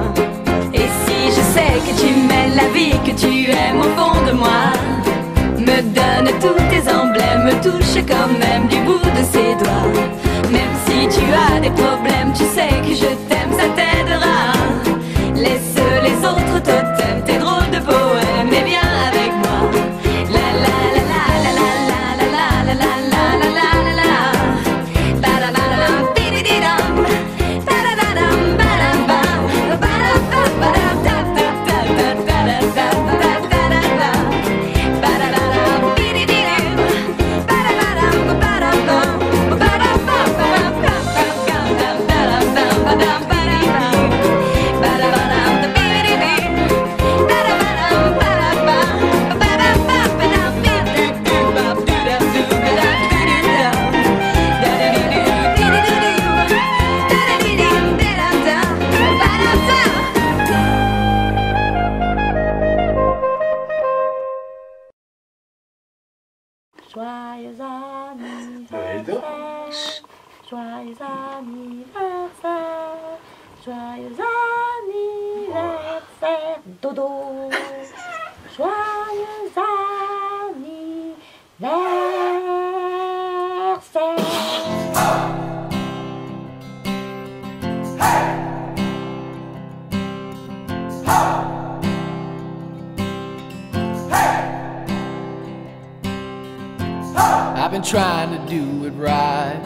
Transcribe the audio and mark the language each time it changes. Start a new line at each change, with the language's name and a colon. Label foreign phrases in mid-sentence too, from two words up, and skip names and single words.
French: Et si je sais que tu mènes la vie que tu aimes au fond de moi, me donne tous tes emblèmes, me touche quand même du bout de ses doigts. Même si tu as des problèmes, tu sais que je t'aime, ça t'aidera. Laisse les autres totems, tes drôles de poèmes et viens avec moi. La la la la la la la la la la la la la la la. Ba da ba da dum, bi di di dum. Ba da da dum, ba da bum. Ba da ba ba da da da da da da da da da da da da. Ba da da dum, bi di di dum. Ba da ba dum, ba da bum. Ba da ba ba dum, dum dum dum ba da bum ba dum ba di dum. Ba da ba dum, bi di di dum. Ba da ba dum, ba da bum. Ba da ba ba dum, bi di di ba do da do da da do do da. Da da di do di di do do. Da da di dum da da da. Ba da da. Joyeux anniversaire, joyeux anniversaire, joyeux anniversaire, dodo, joyeux anniversaire.
English: I've been trying to do it right.